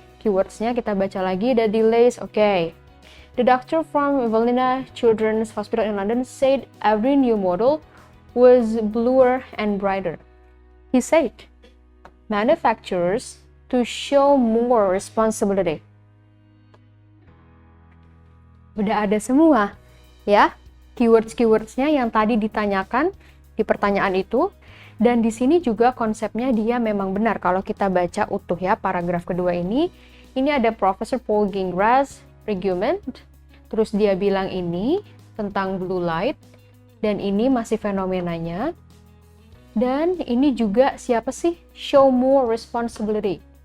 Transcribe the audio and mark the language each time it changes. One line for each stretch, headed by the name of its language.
Indonesian: Keywords-nya kita baca lagi.
English: The delays, oke. The doctor from Evelina Children's Hospital in London said every new model was bluer and brighter. He said, manufacturers to show more responsibility.
Indonesian: Udah ada semua, ya, keywords-keywordsnya yang tadi ditanyakan di pertanyaan itu, dan di sini juga konsepnya dia memang benar kalau kita baca utuh ya paragraf kedua ini. Ini ada Professor Paul Gingras argument, terus dia bilang ini tentang blue light, dan ini masih fenomenanya. Dan ini juga siapa sih?
English: Show more responsibility.